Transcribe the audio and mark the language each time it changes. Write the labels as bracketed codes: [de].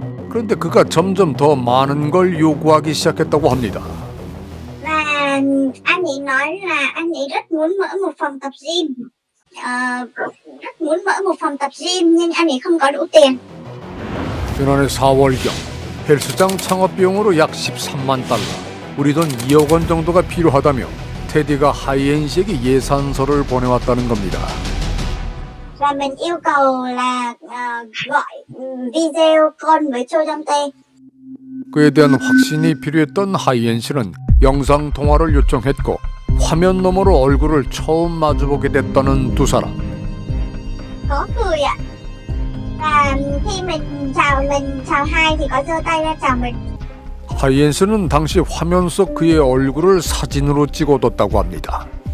[ko] 그런데 그가 점점 더 많은 걸 요구하기 시작했다고 합니다. [vi] Và anh ấy nói là anh ấy rất muốn mở một phòng tập gym. Rất muốn mở một phòng tập gym nhưng anh ấy không có đủ tiền. [ko] 지난해 4월경 헬스장 창업 비용으로 약 13만 달러, 우리 돈 2억 원 정도가 필요하다며 테디가 하이엔 씨에게 예산서를 보내왔다는 겁니다. [vi] Và mình yêu cầu là gọi video call với Châu Trong Tây. [ko] 그에 대한 확신이 필요했던 하이엔 씨는 영상 통화를 요청했고 화면 너머로 얼굴을 처음 마주보게 됐다는 두 사람. [vi] Có cười ạ. Và khi mình chào hai thì có giơ tay ra chào mình. [ko] 하이엔 씨는 당시 화면 속 그의 얼굴을 사진으로 찍어뒀다고 합니다.